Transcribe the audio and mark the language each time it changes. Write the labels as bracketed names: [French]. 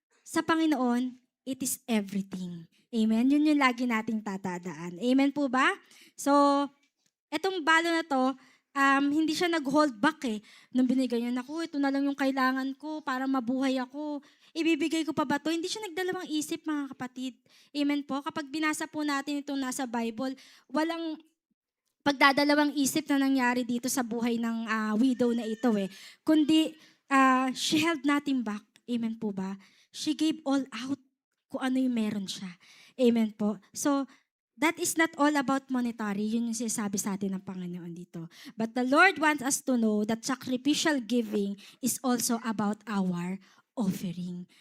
[English] Sa Panginoon, it is everything. [Filipino] Amen? Yun yung lagi nating tatandaan. Amen po ba? So, etong balo na to, hindi siya nag-hold back Nung binigay niya, naku, ito na lang yung kailangan ko para mabuhay ako. Ibibigay ko pa ba to? Hindi siya nagdalawang isip, mga kapatid. Amen po? Kapag binasa po natin itong nasa Bible, walang pagdadalawang isip na nangyari dito sa buhay ng widow na ito Kundi, she held nothing back. Amen po ba? She gave all out kung ano yung meron siya. Amen po. [English] So, that is not all about monetary. [Filipino] Yun yung sinasabi sa atin ng Panginoon dito. [English] But the Lord wants us to know that sacrificial giving is also about our offering.